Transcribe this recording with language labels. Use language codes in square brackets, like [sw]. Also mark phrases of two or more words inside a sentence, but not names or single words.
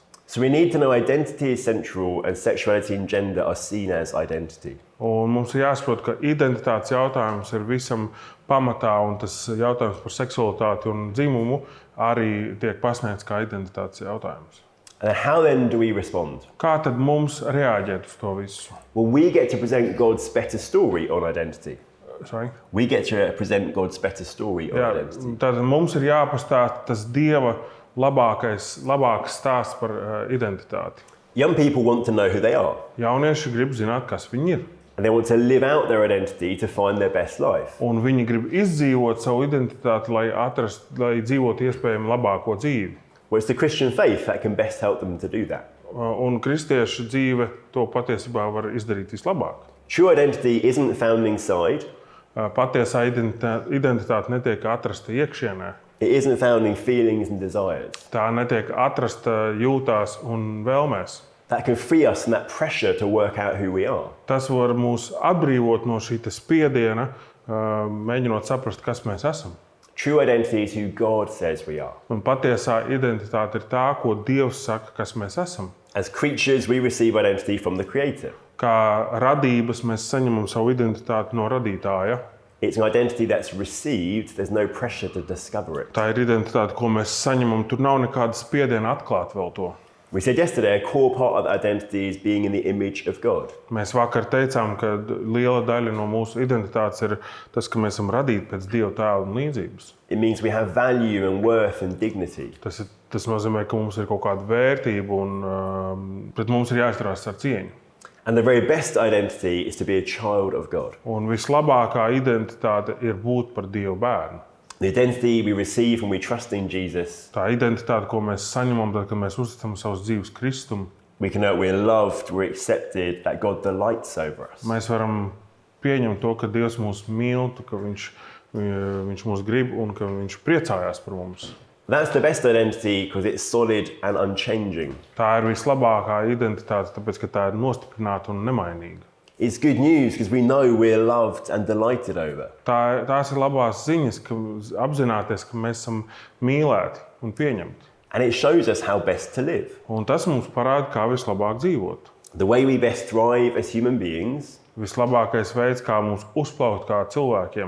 [en] So we need to know identity is central and sexuality and gender are seen as identity. [lv] Un mums ir jāsaprot, ka identitātes jautājums ir visam pamatā, un tas jautājums par seksualitāti un dzimumu arī tiek pasniegts kā identitātes jautājums. [en] And how then do we respond? [lv] Kā tad mums reaģēt uz to visu? [en] Well, we get to present God's better story on identity. Sorry? We get to present God's better story on [lv] Jā, [en] identity. [lv] tātad mums ir jāpastāsta tas Dieva labāks stāsts par identitāti. [en] Young people want to know who they are. [lv] Jaunieši grib zināt, kas viņi ir. [en] And they want to live out their identity to find their best life. [lv] Un viņi grib izdzīvot savu identitāti, lai dzīvotu iespējami labāko dzīvi. [en] Well, it's the Christian faith that can best help them to do that. [lv] Un kristiešu dzīve to patiesībā var izdarīt vislabāk. [en] True identity isn't found inside. [lv] Patiesā identitāte netiek atrasta iekšienē. [en] It isn't found in feelings and desires. [lv] Tā netiek atrasta jūtās un vēlmēs. [en] That can free us from that pressure to work out who we are. [lv] Tas var mūs atbrīvot no šī spiediena, mēģinot saprast, kas mēs esam. [en] True identity is who God says we are. [lv] Un patiesā identitāte ir tā, ko Dievs saka, kas mēs esam. [en] As creatures, we receive identity from the Creator. [lv] Kā radības mēs saņemam savu identitāti no radītāja. [en] It's an identity that's received, there's no pressure to discover it. [lv] Tā ir identitāte, ko mēs saņemam. Tur nav nekāda spiediena atklāt vēl to. [en] We said yesterday a core part of that identity is being in the image of God. [lv] Mēs vakar teicām, ka liela daļa no mūsu identitātes ir tas, ka mēs esam radīti pēc Dieva tēla un līdzības. [en] It means we have value and worth and dignity. [lv] Tas nozīmē, ka mums ir kaut kāda vērtība un pret mums ir jāizturās ar cieņu. [en] And the very best identity is to be a child of God. [lv] Un vislabākā identitāte ir būt par Dieva bērnu. [en] The identity we receive when we trust in Jesus. [lv] Tā identitāte, ko mēs saņemam, tad, kad mēs uzticam savus dzīves Kristum, [en] We can know we're loved, we're accepted, that God delights over us. [lv] mēs varam pieņemt to, ka Dievs mūs mīl, ka viņš mūs grib un ka viņš priecājās par mums. [en] That's the best identity because it's solid and unchanging. [lv] Tā ir vislabākā identitāte, tāpēc, ka tā ir nostiprināta un nemainīga. [en] It's good news because we know we're loved and delighted over. [lv] Tās ir labās ziņas, ka apzināties, ka mēs esam mīlēti un pieņemti. [en] And it shows us how best to live. [lv] Un tas mums parāda, kā vislabāk dzīvot. [en] The way we best thrive as human beings [lv] Vislabākais veids, kā mums uzplaukt kā cilvēkiem,